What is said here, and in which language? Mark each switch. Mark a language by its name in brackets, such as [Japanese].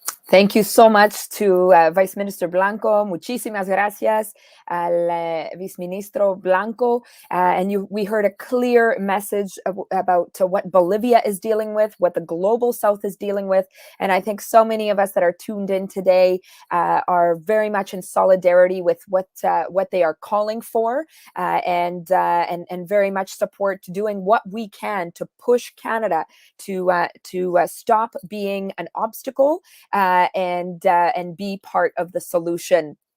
[English] Thank you so much to Vice Minister Blanco. [Spanish] Muchísimas gracias al Viceministro Blanco. [English] We heard a clear message about what Bolivia is dealing with, what the global South is dealing with. And I think so many of us that are tuned in today are very much in solidarity with what they are calling for, and very much support doing what we can to push Canada to stop being an obstacle and be part of the solution.